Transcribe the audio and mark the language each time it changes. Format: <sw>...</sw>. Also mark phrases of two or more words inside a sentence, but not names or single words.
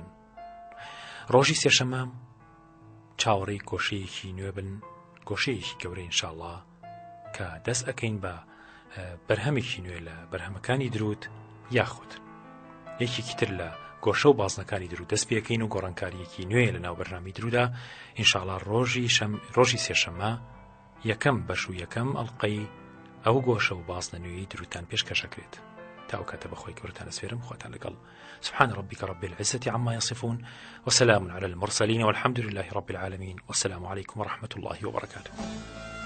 <ckb>ڕۆژی سێشەممە چاوەڕێی گۆشەیەکی نوێ بن، گۆشەیەکی گەورەی ئینشاءڵڵا کە دەست ئەکەین بە بەرهەمێکی نوێ لە بەرهەمەکانی درود یاخود یەکێکی تر لە گۆشە و بازنەکانی درود دەست پێکەین و گۆڕانکاریەکی نوێ لە ناو بەرنامی درودا ئینشاءڵڵا ڕۆژی سێشەممە یەکەم بەش و یەکەم ئەڵقەی ئەو گۆشە و بازنە نوێی درودتان پێشکەشەکرێت. تا ئەو کاتە بەخۆی گەورەتان ئەسپێرم، خۆتان لەگەڵ.</ckb> <ar>سبحان ربك رب العزة عما يصفون وسلام على المرسلين والحمد لله رب العالمين والسلام عليكم ورحمة الله وبركاته.</ar>